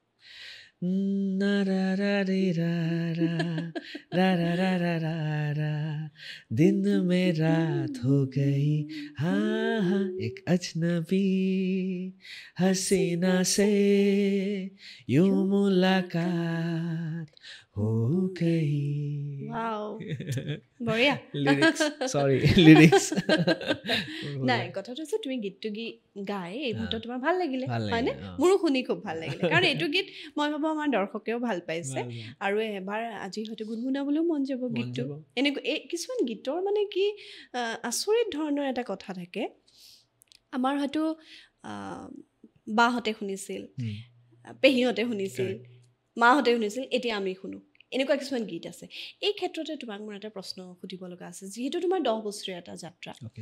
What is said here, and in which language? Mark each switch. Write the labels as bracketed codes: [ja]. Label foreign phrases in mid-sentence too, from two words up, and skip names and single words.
[hi] ना रा रा रे रा रा रा रा रा रा रा रा दिन में रात हो गई हाँ हाँ एक अजनबी हसीना से यूं मुलाकात हो गई [as] Wow. বঢ়িয়া লিৰিক্স নাই কথাটো হৈছে তুমি গীতটো গাই এই মুহূৰ্তত তোমাৰ ভাল লাগিলে ভাল লাগিলে, হয়নে মোৰো শুনি খুব ভাল লাগিলে কাৰণ এইটো গীত মই ভাবোঁ আমাৰ দৰ্শকেও ভাল পাইছে আৰু এবাৰ আজি হয়তো গুণগুণাবলৈও মন যাব গীতটো এনেকুৱা এই কিছুমান গীতৰ মানে কি আচৰিত ধৰণৰ এটা কথা থাকে আমাৰ হয়তো বাহঁতে শুনিছিল পেহীহঁতে শুনিছিল মাহঁতে শুনিছিল এতিয়া আমি শুনো এনেকুৱা কিছুমান গীত আছে এই ক্ষেত্ৰতে তোমাক মোৰ এটা প্ৰশ্ন সুধিব লগা আছে যিহেতু তোমাৰ 10 বছৰীয়া এটা যাত্ৰা